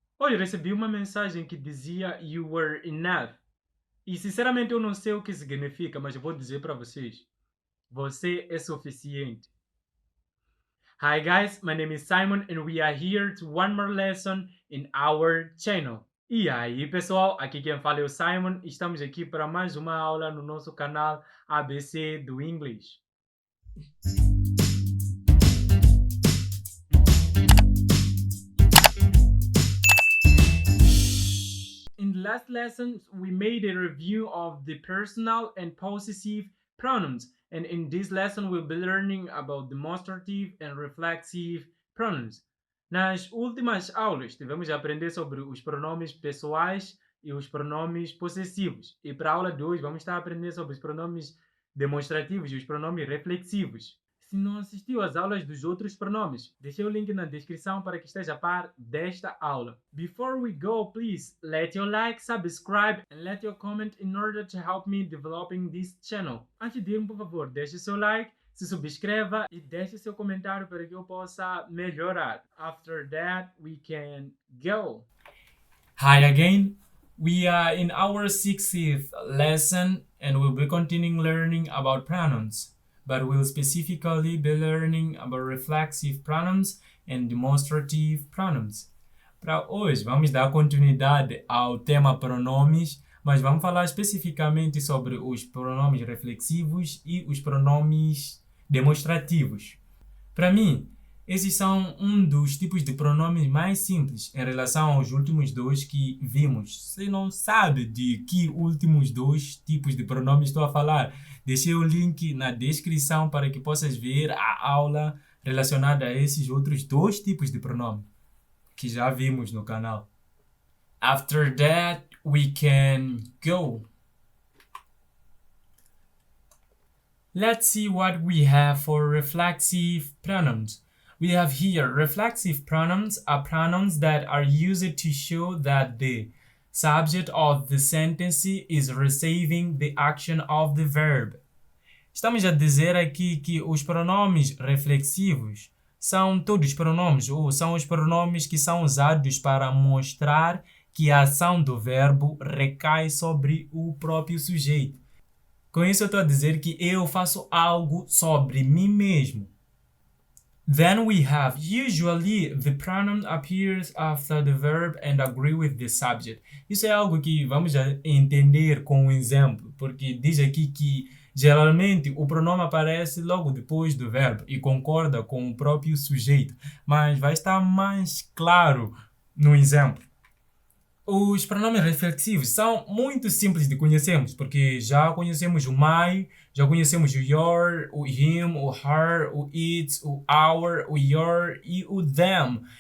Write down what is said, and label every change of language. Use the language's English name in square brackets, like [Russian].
[Portuguese] Hoje recebi uma mensagem que dizia [English] "You were enough". [Portuguese] E sinceramente eu não sei o que significa, mas eu vou dizer para vocês. Você é suficiente. [English] Hi guys, my name is Simon and we are here to one more lesson in our channel. [Portuguese] E aí pessoal, aqui quem fala é o Simon e estamos aqui para mais uma aula no nosso canal ABC do English. [English] In the last lessons, we made a review of the personal and possessive pronouns, and in this lesson, we'll be learning about demonstrative and reflexive pronouns. [Portuguese] Nas últimas aulas, tivemos a aprender sobre os pronomes pessoais e os pronomes possessivos. E para a aula de hoje, vamos estar a aprender sobre os pronomes demonstrativos e os pronomes reflexivos. Se não assistiu às aulas dos outros pronomes, deixei o link na descrição para que esteja a par desta aula. [English] Before we go, please let your like, subscribe and let your comment in order to help me developing this channel. [Portuguese] Antes de ir, por favor, deixe seu like, se subscreva e deixe seu comentário para que eu possa melhorar. [English] After that, we can go. Hi again. We are in our 60th lesson and we'll be continuing learning about pronouns. But we'll specifically be learning about reflexive pronouns and demonstrative pronouns. [Portuguese] Para hoje, vamos dar continuidade ao tema pronomes, mas vamos falar especificamente sobre os pronomes reflexivos e os pronomes demonstrativos. Para mim, esses são um dos tipos de pronomes mais simples em relação aos últimos dois que vimos. Se não sabe de que últimos dois tipos de pronomes estou a falar, deixei o link na descrição para que possas ver a aula relacionada a esses outros dois tipos de pronome que já vimos no canal. [English] After that, we can go. Let's see what we have for reflexive pronouns. We have here reflexive pronouns are pronouns that are used to show that the subject of the sentence is receiving the action of the verb. [Portuguese] Estamos a dizer aqui que os pronomes reflexivos são todos pronomes, ou são os pronomes que são usados para mostrar que a ação do verbo recai sobre o próprio sujeito. Com isso eu estou a dizer que eu faço algo sobre mim mesmo. [English] Then we have usually the pronoun appears after the verb and agree with the subject. [Portuguese] Isso é algo que vamos entender com um exemplo, porque diz aqui que geralmente o pronome aparece logo depois do verbo e concorda com o próprio sujeito, mas vai estar mais claro no exemplo. Os pronomes reflexivos são muito simples de conhecermos, porque já conhecemos o my, já conhecemos o your, o him, o her, o it, o our, o your e o them.